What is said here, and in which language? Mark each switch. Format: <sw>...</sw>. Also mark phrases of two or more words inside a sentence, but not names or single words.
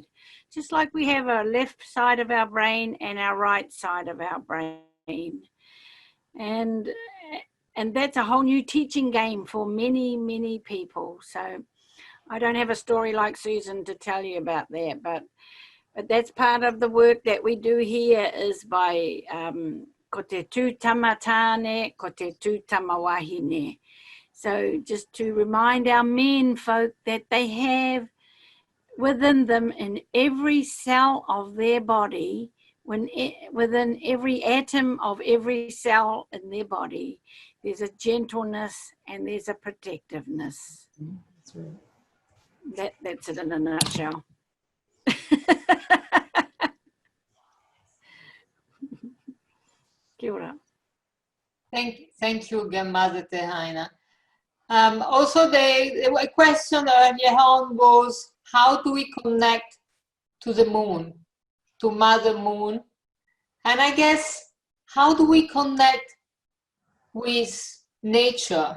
<en>Just like we have a left side of our brain and our right side of our brain. And that's a whole new teaching game for many, many people. So I don't have a story like Susan to tell you about that, but that's part of the work that we do here, is by</en> <mi>ko te tū tama tāne, ko te tū tama wahine.</mi> <en>So just to remind our men folk that they have within them, in every cell of their body, within every atom of every cell in their body, there's a gentleness and there's a protectiveness. That's right. That's it in a nutshell.</en> <mi>Kia ora.</mi> <en>Thank you, Grandmother Tehaina. Also, the question earlier on was, how do we connect to the moon, to Mother Moon? And I guess, how do we connect with nature?</en>